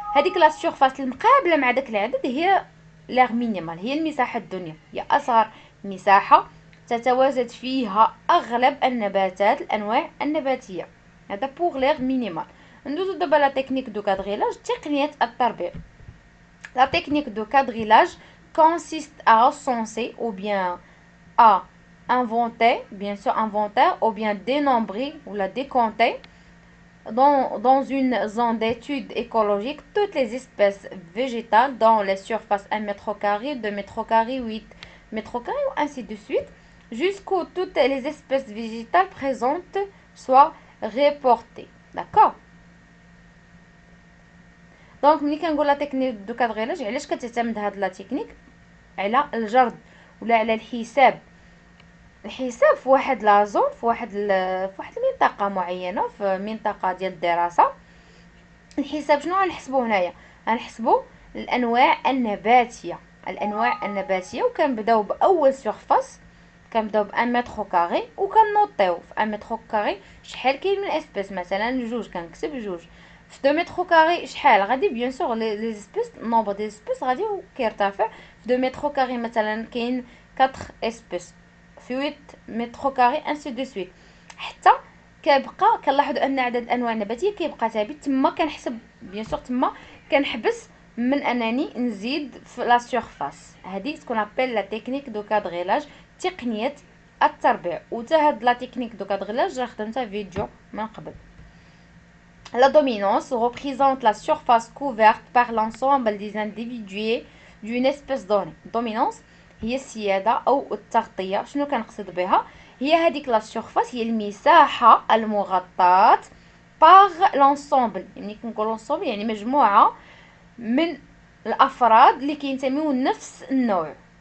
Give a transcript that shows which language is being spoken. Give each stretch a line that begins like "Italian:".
Arabic: هذيك لا سيرفاس المقابله مع داك العدد هي لاغ مينيمال، هي المساحه الدنيا، هي اصغر مساحه تتواجد فيها اغلب النباتات الانواع النباتيه. هذا بوغ لاغ مينيمال. ندوزو دابا
French: لا تكنيك دو كادغيلاج،
Arabic: تقنيه التربيع.
French: La technique de quadrillage consiste à recenser ou bien à inventer, bien sûr inventer, ou bien dénombrer ou la décompter dans une zone d'étude écologique toutes les espèces végétales dans les surfaces 1 mètre carré, 2 mètres carrés, 8 mètres carrés, ainsi de suite, jusqu'où toutes les espèces végétales présentes soient reportées. D'accord?
Arabic: دونك ملي كنقول لا تكنيك دو كادغيلاج علاش كتعتمد هاد لا تكنيك على الجرد ولا على الحساب. الحساب في واحد لازون في واحد المنطقه معينه في منطقه ديال الدراسه. الحساب شنو غنحسبو هنايا؟ غنحسبو الانواع النباتيه. الانواع النباتيه وكنبداو باول سيرفاس كنبداو ب 1 متر كاري وكنوطيو في 1 متر كاري شحال كاين من اسبيس. مثلا جوج كنكتب جوج. في 2 متر كاري شحال غادي
French: بيان سور لي سبيس نومبر دي سبيس
Arabic: غادي كيرتفع. في 2 متر كاري مثلا كاين 4 اسبيس، في 8 متر كاري انسي دو سويت، حتى كيبقى كنلاحظوا ان عدد الانواع النباتيه كيبقى ثابت. تما كنحسب بيان سور تما كنحبس من انني نزيد في لا سيرفاس. هذه تكون ابل لا تكنيك دو كادغيلاج، تقنيه التربيع. وتا هاد لا تكنيك دو كادغيلاج راه خدمتها فيديو من قبل.
French: La dominance représente la surface couverte par l'ensemble des individus d'une espèce donnée.
Arabic: Dominance هي السيادة أو التغطية. شنو كنقصد بها؟ هي هذيك لا سيرفاس هي المساحة المغطاة باغ لونسومبل. يعني كنقول لونسومبل يعني مجموعة من الأفراد اللي كينتميو لنفس النوع.